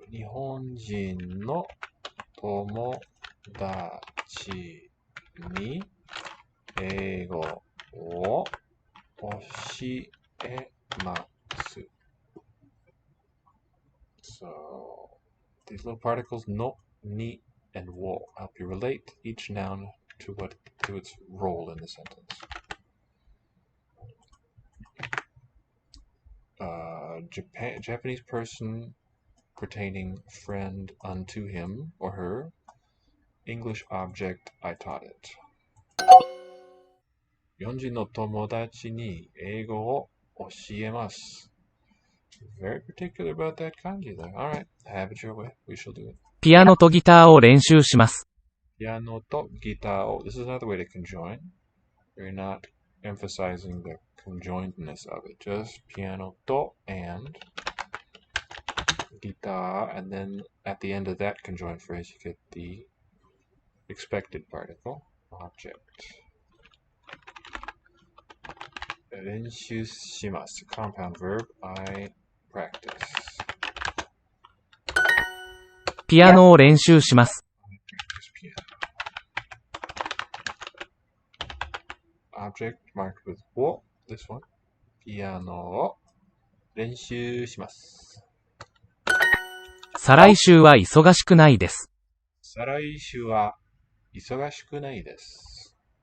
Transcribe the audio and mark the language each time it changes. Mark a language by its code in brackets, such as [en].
[ja] 日本人の友達に英語を教えます. [en] So these little particles no, ni, and wo help you relate each noun to its role in the sentence. Japanese person pertaining friend unto him or her. English object, I taught it. [ja] 日本人の友達に英語を教えます. [en] Very particular about that kanji there. Alright, have it your way. We shall do it. [ja] ピアノとギターを練習します。 [en] Piano to guitar. Oh, this is another way to conjoin. You're not emphasizing the conjoinedness of it. Just piano to and guitar, and then at the end of that conjoined phrase, you get the expected particle, object. [ja] 練習します. [en] Compound verb, I practice. [ja] ピアノを練習します。 [en] Object marked with wo, this one. Piano を [ja] 練習します。再来週は忙しくないです。再来週は忙しくないです。